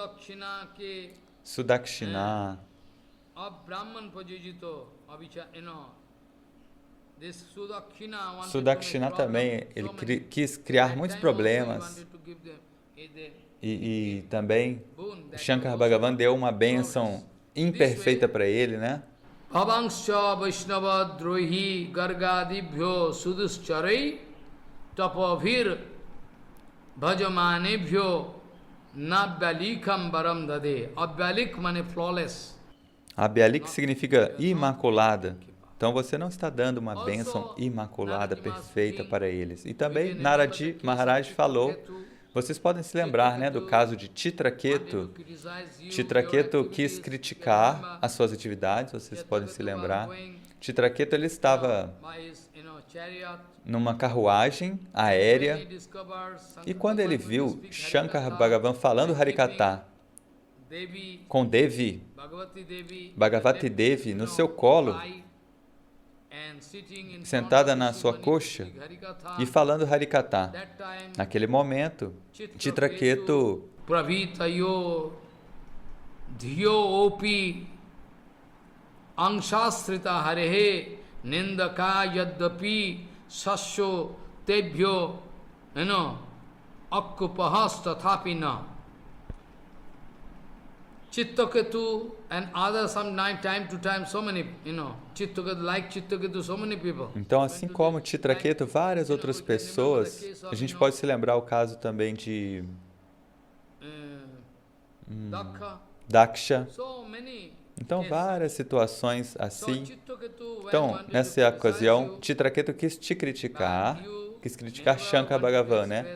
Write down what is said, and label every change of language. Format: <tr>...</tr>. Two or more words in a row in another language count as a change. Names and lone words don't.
<pt>Sudakshina, Sudakshina também, ele quis criar muitos problemas. E também Shankara Bhagavan deu uma bênção imperfeita para ele, né?</pt> <sa>Bhavangscha Vaishnava Drohi Gargadibhyo Suduscharai Tapavir Bhajamanebhyo Nabyalikam Baram Dade.</sa> <en>Abyalik mane flawless.</en> <pt>Abyalik significa imaculada. Então você não está dando uma bênção imaculada, perfeita para eles. E também Narad Maharaj falou, vocês podem se lembrar, né, do caso de Chitraketu. Chitraketu quis criticar as suas atividades, vocês podem se lembrar. Chitraketu, ele estava numa carruagem aérea e quando ele viu Shankara Bhagavan falando Harikatha com Devi, Bhagavati Devi, no seu colo, sentada na sua coxa e falando Harikatha. Naquele momento, Chitraketu</pt> <sa>Pravitayo Dhiyo Opi Angshastrita Harehe Nindaka Yaddapi Sasyo Tebhyo Akkupahas Tathapina.</sa> <en>Chitraketu and others sometimes, time to time, so many, Chitraketu, like Chitraketu, so many people.</en> <pt>Então, assim como Chitraketu, várias outras pessoas, a gente pode se lembrar o caso também de Daksha. Então, várias situações assim. Então, nessa ocasião, Chitraketu quis te criticar quis criticar Shankar Bhagavan, né?</pt>